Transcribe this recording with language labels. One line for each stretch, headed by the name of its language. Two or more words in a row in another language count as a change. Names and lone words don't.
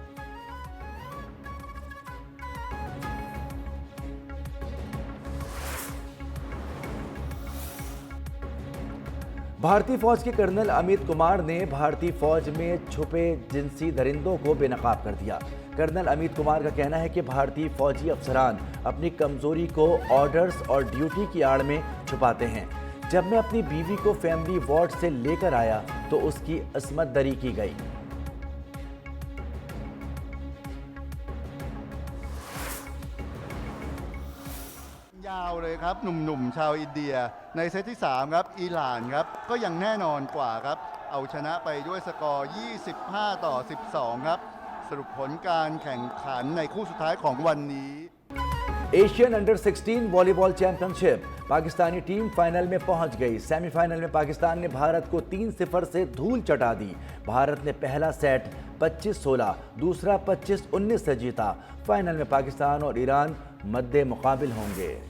Urdu: بھارتی فوج کے کرنل امت کمار نے بھارتی فوج میں چھپے جنسی درندوں کو بے نقاب کر دیا. کرنل امت کمار کا کہنا ہے کہ بھارتی فوجی افسران اپنی کمزوری کو آرڈرز اور ڈیوٹی کی آڑ میں چھپاتے ہیں. جب میں اپنی بیوی کو
English: family ward
Urdu: سے لے کر آیا تو اس کی عصمت دری کی گئی.
Thai: ยาวเลยครับหนุ่มๆชาวอินเดียในเซตที่3ครับอิหร่านครับก็ยังแน่นอนกว่าครับเอาชนะไปด้วยสกอร์25-12ครับสรุปผลการแข่งขันในคู่สุดท้ายของวันนี้
Urdu: ایشین انڈر 16 والی بال چیمپئن شپ، پاکستانی ٹیم فائنل میں پہنچ گئی. سیمی فائنل میں پاکستان نے بھارت کو 3-0 سے دھول چٹا دی. بھارت نے پہلا سیٹ 25-16، دوسرا 25-19 سے جیتا. فائنل میں پاکستان اور ایران مدمقابل ہوں گے.